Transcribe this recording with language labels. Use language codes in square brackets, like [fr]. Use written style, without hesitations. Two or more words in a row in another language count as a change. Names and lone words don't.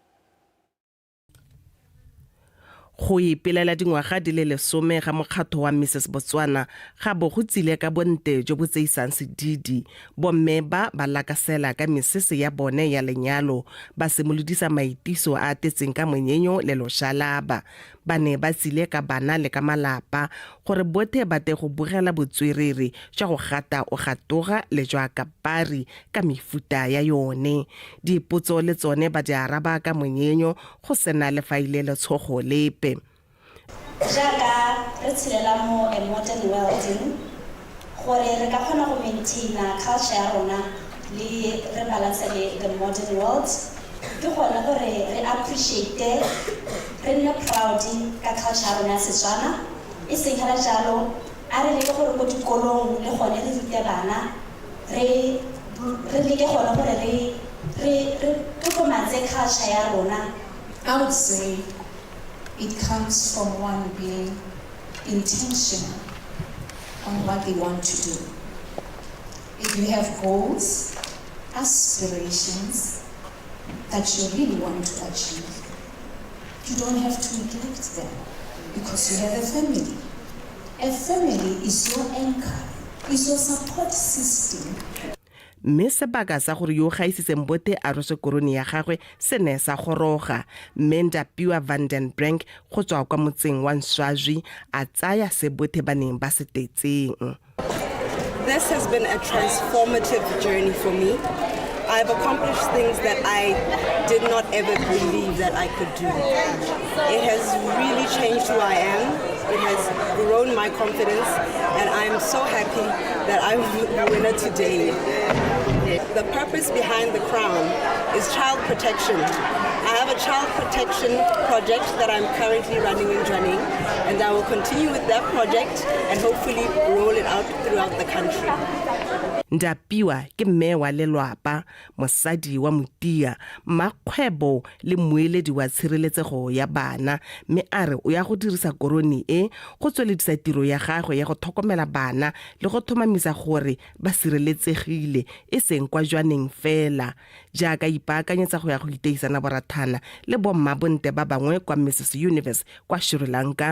[tn] Go ipelela dingwaga di le 10 ga mokgato wa Mrs Botswana ga bo go tsile ka bonte jo bo tseisang sedidi bomme ba lakasela ka mesese ya bone ya lenyalo ba simolodisa maitiso a tetseng ka monyenyo le loshalaba ba ne ba tsile ka bana le ka malapa gore bothe ba te go bogela botswerere jwa go gata o gatoga le jwa kapari ka mefuta ya yone. Dipotso le tsone ba di araba ka monyenyo go sena le faile le tshogo lepe. Jaaka re tshelela mo [en] a modern world [tn] gore re ka kgona go maintaina culture ya rona le re balance le [en] the modern world [tn] ke gona gore re appreciate re nne proud ka culture ya rona ya Setswana e seng hela jalo a re leke gore go dikolong le gone re rute bana re leke gone gore re tlhokomatse culture ya rona. [en] I would say it comes from one being intentional on what they want to do. If you have goals, aspirations that you really want to achieve, you don't have to neglect them because you have a family. A family is your anchor, is your support system. [tn] mme sebaka sa gore yo gaisitseng bote a rwese korone ya gagwe se ne sa goroga, mme Ndapiwa van den Brink go tswa kwa motseng wa Nswazwi a tsaya se bote ba neng ba se tetseng. [en] This has been a transformative journey for me. I've accomplished things that I did not ever believe that I could do. It has really changed who I am. It has grown my confidence, and I'm so happy that I'm the winner today. The purpose behind the crown is child protection. I have a child protection project that I'm currently running in Jwaneng, and I will continue with that project and hopefully roll it out throughout the country. [tn] Ndapiwa ke mme wa lelwapa, mosadi wa Motia, mmakgwebo le moeledi wa tshireletsego ya bana, mme a re o ya go dirisa korone e go tsweledisa tiro ya gagwe ya go tlhokomela bana le go thomamisa gore ba sireletsegile e seng kwa Jwaneng fela, jaaka ipaakanyetsa go ya go iteisana borathana le bommabonte ba bangwe kwa Mrs Universe kwa Sri Lanka.